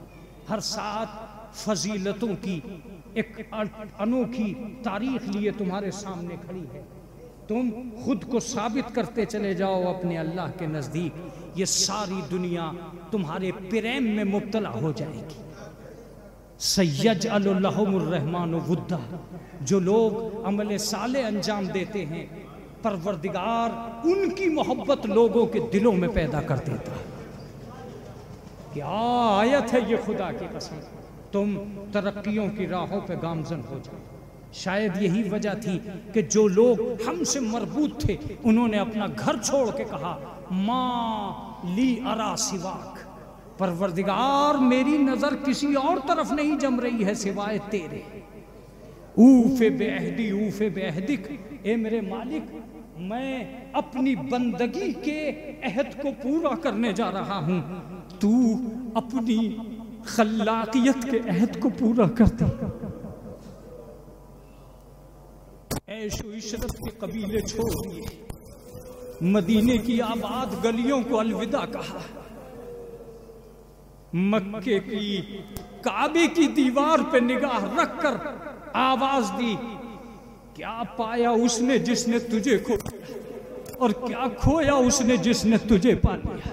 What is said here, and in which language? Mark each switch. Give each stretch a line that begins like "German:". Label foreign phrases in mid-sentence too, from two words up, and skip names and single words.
Hindi: हर साथ फजीलतों की एक अनोखी तारीख लिए तुम्हारे सामने खड़ी है। तुम खुद को साबित करते चले जाओ अपने अल्लाह के नज़दीक। ये सारी दुनिया तुम्हारे प्रेम में मुब्तला हो जाएगी।
Arabic: سيجعل لهم الرحمن ودا,
Hindi: जो लोग अमल साले अंजाम देते हैं परवरदिगार उनकी मोहब्बत लोगों के दिलों में पैदा कर देता है। क्या आयत है ये, खुदा की कसम। तुम तरक्कियों की राहों पे गामजन हो जाओ। शायद यही वजह थी कि जो लोग हमसे मरबूत थे उन्होंने अपना घर छोड़ के कहा,
Arabic: ما لي أرى سواك,
Hindi: परवरदिगार मेरी नजर किसी और तरफ नहीं जम रही है सिवाय तेरे।
Arabic: أوف بعهدي أوف بعهدك,
Hindi: ए मेरे मालिक, मैं अपनी बंदगी के अहद को पूरा करने जा रहा हूं, तू अपनी खल्लाकियत के अहद को पूरा कर दे। ऐशो इशरत के कबीले छोड़ दिए, मदीने की आबाद गलियों को अलविदा कहा, मक्के की काबे की दीवार पे निगाह रखकर आवाज दी, क्या पाया उसने जिसने तुझे खोया और क्या खोया उसने जिसने तुझे पा लिया।